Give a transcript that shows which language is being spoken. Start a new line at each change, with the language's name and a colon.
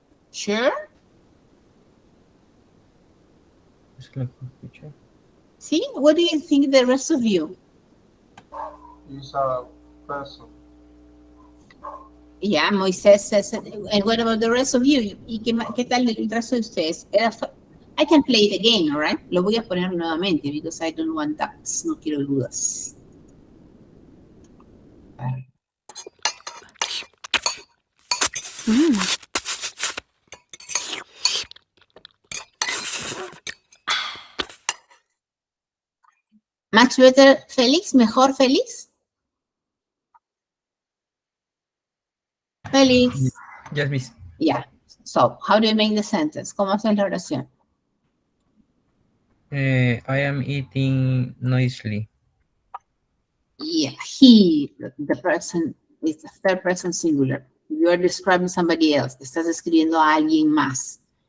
English: Sure? See, what do you think the rest of you? is a person. Yeah, Moisés says, and what about the rest of you?
Spanish: ¿Y qué tal el resto de ustedes?
English: I can play it again, all right?
Spanish: Lo voy a poner nuevamente
English: because I don't want doubts.
Spanish: No quiero dudas.
English: Much better, Félix?
Spanish: ¿Mejor, Félix?
English: Félix. Yes, miss. Yeah. So, how do you make the sentence?
Spanish: ¿Cómo haces la oración?
English: I am eating noisily. Yeah, he, the person, is the third person singular. You are describing somebody else.
Spanish: Estás describiendo a alguien más.